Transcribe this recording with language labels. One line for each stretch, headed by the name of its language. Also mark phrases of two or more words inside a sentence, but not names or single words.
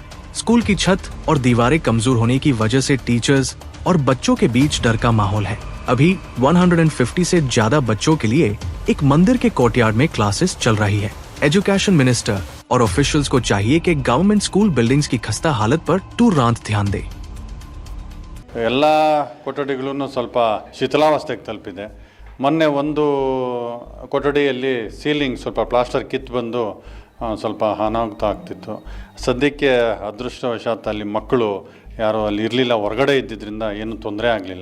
Hindi: स्कूल की छत और दीवारें कमजोर होने की वजह से टीचर्स और बच्चों के बीच डर का माहौल है। अभी 150 से ज्यादा बच्चों के लिए एक मंदिर के कोर्टयार्ड में क्लासेस चल रही है।
English: education minister
Hindi: और ऑफिशियल्स को चाहिए कि
English: government school buildings
Hindi: की खस्ता हालत पर तुरंत ध्यान दे।
Kannada: ಎಲ್ಲ ಕೊಠಡಿಗಳೂ ಸ್ವಲ್ಪ ಶಿಥಿಲಾವಸ್ಥೆಗೆ ತಲುಪಿದೆ। ಮೊನ್ನೆ ಒಂದು ಕೊಠಡಿಯಲ್ಲಿ ಸೀಲಿಂಗ್ ಸ್ವಲ್ಪ ಪ್ಲಾಸ್ಟರ್ ಕಿತ್ತು ಬಂದು ಸ್ವಲ್ಪ ಅನಾಹುತ ಆಗ್ತಿತ್ತು। ಸದ್ಯಕ್ಕೆ ಅದೃಷ್ಟವಶಾತ್ ಅಲ್ಲಿ ಮಕ್ಕಳು ಯಾರು ಅಲ್ಲಿ ಇರಲಿಲ್ಲ, ಹೊರಗಡೆ ಇದ್ದಿದ್ದರಿಂದ ಏನು ತೊಂದರೆ ಆಗಲಿಲ್ಲ।